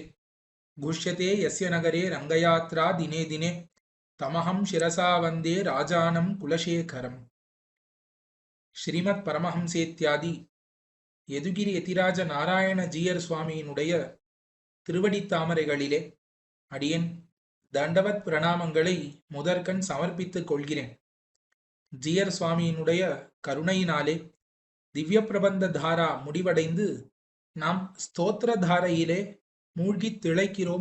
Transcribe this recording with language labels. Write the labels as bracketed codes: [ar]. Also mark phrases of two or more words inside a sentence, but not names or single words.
[sa] गुष्यते यस्य नगरे रङ्गयात्रा दिने दिने तमहं शिरसा वन्दे राजानं कुलशेखरम्. [ta] ஸ்ரீமத் பரமஹம்சேத்யாதி யதுகிரி யதிராஜ நாராயண ஜீயர் சுவாமியினுடைய திருவடித்தாமரைகளிலே அடியேன் தண்டவத் பிரணாமங்களை முதற்கண் சமர்ப்பித்துக் கொள்கிறேன். ஜீயர் சுவாமியினுடைய கருணையினாலே திவ்ய பிரபந்த தாரா முடிவடைந்து நாம் ஸ்தோத்திர தாரையிலே மூழ்கி திளைக்கிறோம்.